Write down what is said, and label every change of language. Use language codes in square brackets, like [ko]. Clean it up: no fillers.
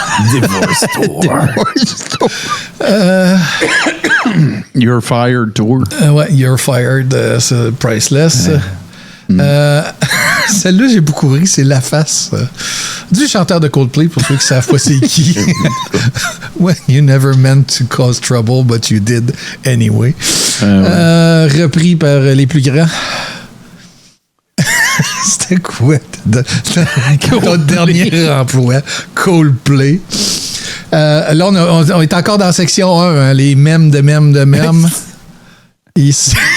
[en] Divorce Tour. You're Fired Tour. [fr] Ouais, You're Fired, c'est Priceless. Celle-là, j'ai beaucoup ri, c'est La Face du chanteur de Coldplay, pour ceux qui ne savent pas c'est qui. [en] Well, you never meant to cause trouble, but you did anyway. [fr] Repris par les plus grands. C'était quoi ton dernier emploi? Coldplay. Là, on est encore dans la section 1, hein, les mèmes de mèmes de mèmes. Ici.